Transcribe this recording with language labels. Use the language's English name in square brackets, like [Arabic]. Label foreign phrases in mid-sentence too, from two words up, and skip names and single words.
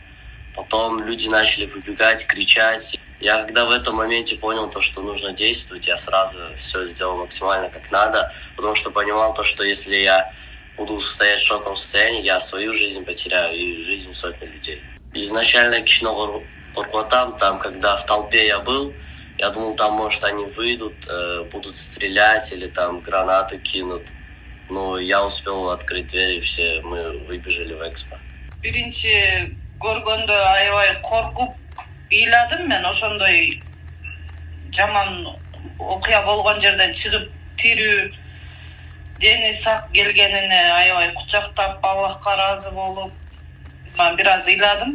[Russian] Потом люди начали выбегать, кричать. Я когда в этом моменте понял то, что нужно действовать, я сразу все сделал максимально как надо, потому что понимал то, что если я буду стоять в шоковом состоянии, я свою жизнь потеряю и жизнь сотни людей. Изначально Кичного Уркотам, там, когда в толпе я был, я думал, там, может, они выйдут, будут стрелять или там гранату кинут. Но я успел открыть дверь, и все, мы выбежали в экспо. [Kyrgyz] Биринчи көргөндө аябай коркуп ыйладым мен. Ошондой жаман окуя болгон жерден чыгып тирүү, дени сак келгенине аябай кучактап, Аллахка ыраазы болуп бир аз ыйладым.